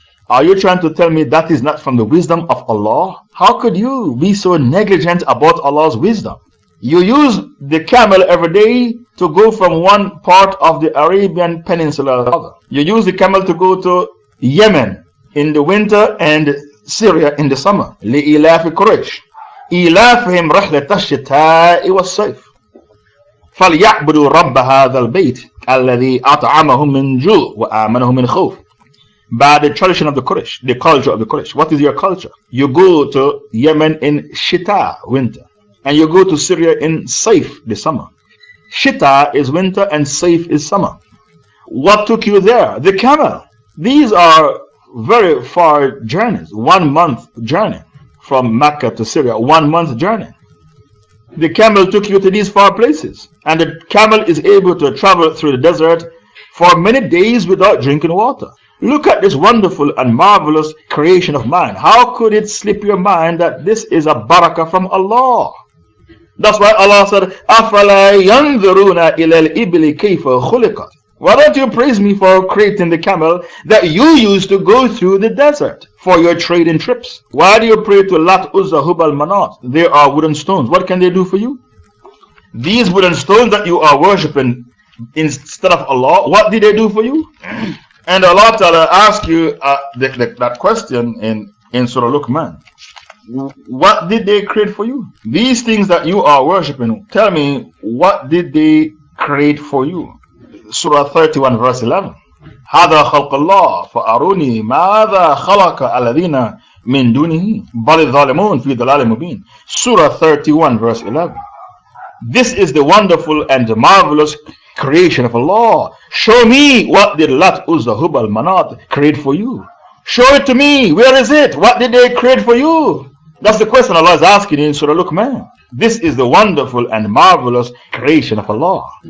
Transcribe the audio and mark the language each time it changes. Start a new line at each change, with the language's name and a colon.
English: Are you trying to tell me that is not from the wisdom of Allah? How could you be so negligent about Allah's wisdom? You use the camel every day to go from one part of the Arabian Peninsula to another. You use the camel to go to Yemen in the winter and Syria in the summer.
Arabic: لإلاف قريش إلافهم رحلة الشتاء والصيف فليعبدوا رب هذا البيت الذي أطعمهم من جوع وآمنهم من خوف.
English: By the tradition of the Quraysh, the culture of the Quraysh. What is your culture? You go to Yemen in Shita, winter, and you go to Syria in Saif, the summer. Shita is winter and Saif is summer. What took you there? The camel. These are very far journeys, 1 month journey from Mecca to Syria, 1 month journey. The camel took you to these far places, and the camel is able to travel through the desert for many days without drinking water. Look at this wonderful and marvelous creation of man. How could it slip your mind that this is a barakah from Allah? That's why Allah said,
Arabic: أَفَلَا يَنْظُرُونَ إِلَى الْإِبِلِ كَيْفَ خُلِقَتْ.
English: Why don't you praise me for creating the camel that you used to go through the desert for your trading trips? Why do you pray to Lat, Uzza, Hubal, Manat? They are wooden stones. What can they do for you? These wooden stones that you are worshipping instead of Allah, what did they do for you? And Allah Ta'ala asked you that question in Surah Luqman. What did they create for you? These things that you are worshipping, tell me, what did they create for you? Surah 31 verse 11.
Arabic: هذا خلق الله فأروني ماذا خلق الذين من دونه بل الظالمون في ضلال مبين.
English: Surah 31 verse 11. This is the wonderful and marvelous creation of Allah. Show me what did Lat, Uzza, Hubal, Manat create for you. Show it to me. Where is it? What did they create for you? That's the question Allah is asking in Surah Luqman. This is the wonderful and marvelous creation of Allah.